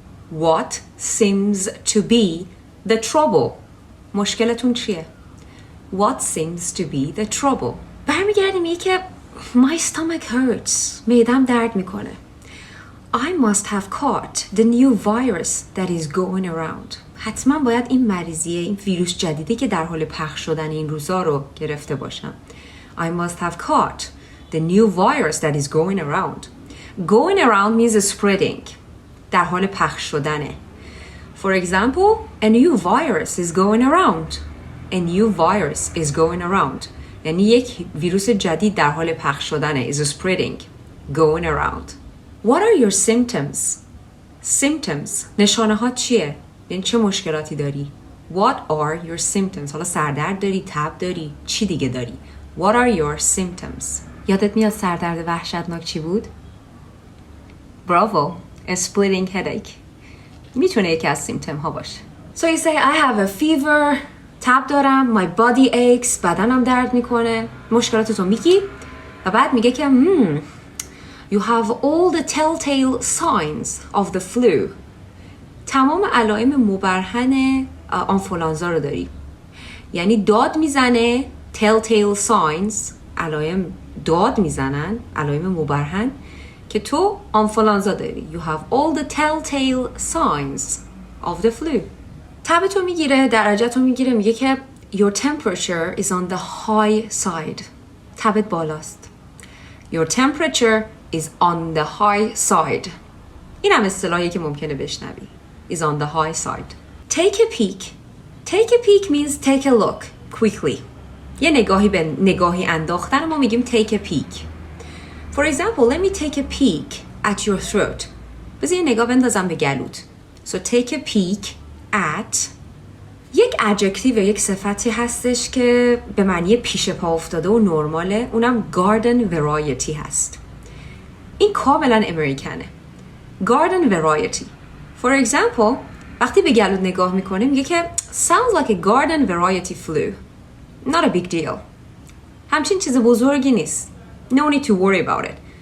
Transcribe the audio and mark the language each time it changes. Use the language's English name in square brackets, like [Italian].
[English] What seems to be the trouble? [Persian] مشکلتون چیه؟ [English] What seems to be the trouble? [Persian] برمیگردیم میگه که [English] My stomach hurts. [Persian] معدم درد میکنه. [English] I must have caught the new virus that is going around. [Persian] حتما باید این مریضیه، این ویروس جدیدی که در حال پخش شدن این روزا رو گرفته باشم. [English] I must have caught the new virus that is going around. Going around means spreading. [Persian] در حال پخش شدنه. [English] For example, a new virus is going around. A new virus is going around. [Persian] یعنی یک ویروس جدید در حال پخش شدنه. [English] is spreading. Going around. What are your symptoms? Symptoms. [Persian] نشانه ها چیه؟ یعنی چه مشکلاتی داری؟ [English] What are your symptoms? [Persian] حالا سردرد داری، تب داری، چی دیگه داری؟ [English] What are your symptoms? [Persian] یادت میاد سردرد وحشتناک چی بود؟ Bravo. [English] A splitting headache. [Persian] میتونه یکی از سیمتوم ها باشه. [English] So you say I have a fever. [Persian] تب دارم. [English] My body aches. [Persian] بدنم درد میکنه. مشکلاتتو میگی و بعد میگه که [English] You have all the telltale signs of the flu. [Persian] تمام علائم مبرهن آنفولانزا رو داری. یعنی داد میزنه telltale signs، علائم داد میزنن، علائم مبرهن که تو آنفولانزا داری. [English] You have all the telltale signs of the flu. [Persian] تبتو میگیره، درجتو میگیره، میگه که [English] Your temperature is on the high side. [Persian] تبت بالاست. [English] Your temperature is on the high side. [Persian] این هم اصطلاحی که ممکنه بشنوی. [English] Is on the high side. Take a peek. Take a peek means take a look quickly. [Persian] یه نگاهی به نگاهی انداختن ما میگیم take a peek. [English] For example, let me take a peek at your throat. [Persian] بذار یه نگاه بندازم به گلوت. [English] So take a peek at [Persian] یک adjective یک صفتی هستش که به معنی پیش پا افتاده و نرماله. اونم garden variety هست. این کاملا امریکنه. Garden variety. [English] For example, [Persian] وقتی به گلوت نگاه میکنه میگه که [English] sounds like a garden variety flu. Not a big deal. [Persian] همچین چیز بزرگی نیست. [English] No need to worry about it.